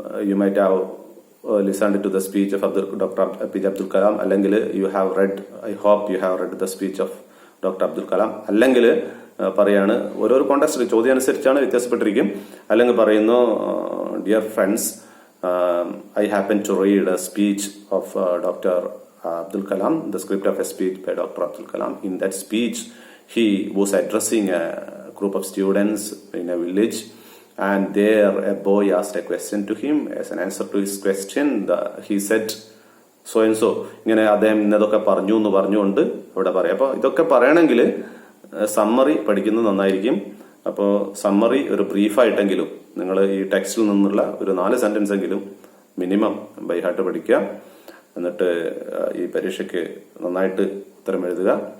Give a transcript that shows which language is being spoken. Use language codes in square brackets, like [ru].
[en] you might have listened to the speech of doctor APJ Abdul Kalam, [ml] അല്ലെങ്കിൽ [en] You have read, I hope you have read the speech of doctor Abdul Kalam. [ml] അല്ലെങ്കിൽ പറയാണ്, ഓരോരോ context ചോദ്യം അനുസരിച്ചാണ് വ്യത്യാസപ്പെട്ടിരിക്കും. അല്ലെങ്കിൽ പറയുന്നു, [en] Dear friends, I happened to read a speech of Dr. Abdul Kalam, the script of a speech by Dr. Abdul Kalam. In that speech, he was addressing a group of students in a village, and there a boy asked a question to him. As an answer to his question, he said so and so. [ml] ഇങ്ങനെ അദ്ദേഹം ഇന്നതൊക്കെ പറഞ്ഞു എന്ന് പറഞ്ഞുകൊണ്ട് ഇവിടെ പറയാം. അപ്പോൾ ഇതൊക്കെ പറയണമെങ്കിൽ സമ്മറി പഠിക്കുന്നത് നന്നായിരിക്കും. അപ്പോൾ സമ്മറി ഒരു ബ്രീഫായിട്ടെങ്കിലും നിങ്ങൾ ഈ ടെക്സ്റ്റിൽ നിന്നുള്ള ഒരു 4 സെന്റൻസ് എങ്കിലും മിനിമം ബൈ ഹാർട്ട് പഠിക്കുക. എന്നിട്ട് ഈ പരീക്ഷയ്ക്ക് നന്നായിട്ട് ഉത്തരം എഴുതുക.